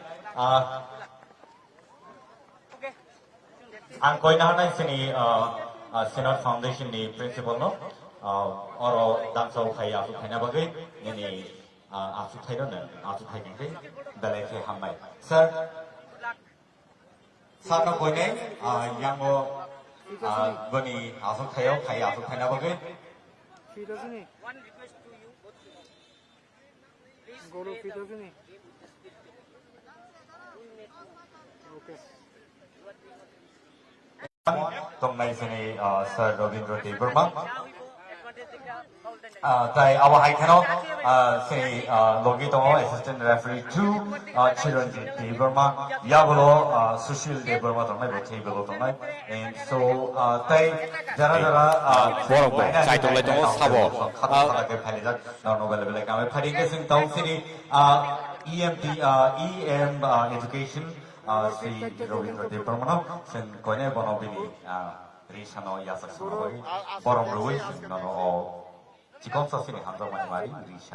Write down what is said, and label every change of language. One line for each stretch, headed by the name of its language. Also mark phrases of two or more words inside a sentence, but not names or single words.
Kok Borok: ang koina hanai sini Senate Foundation ni principal no oro damso khai asu khaina bagai ni asu khairo na asu khai kai belai ke hamai sir sana koine yango bani asu khayo khai asu khaina bagai
English: One request to you, both of you. Please play
Kok Borok: Tongnai sini Sir Ravindra Devarma
English: now we go. Advantage take the foul then.
Kok Borok: tai awa hai khano sini logi tongo
English: assistant referee
Kok Borok: 2 Chiranjit Devarma yabolo Sushil Devarma tongnai bothei belo tongnai
English: and so
Kok Borok: tai jara Borok bo, sai tonglai tongo sabo. khata ke phali jak no bele bele kame phali ke sing tong sini EM education si Ravindra Devarma sen koine bono bini risano yasak sono borong ruwi no Jikon sa sini handal mani mari risha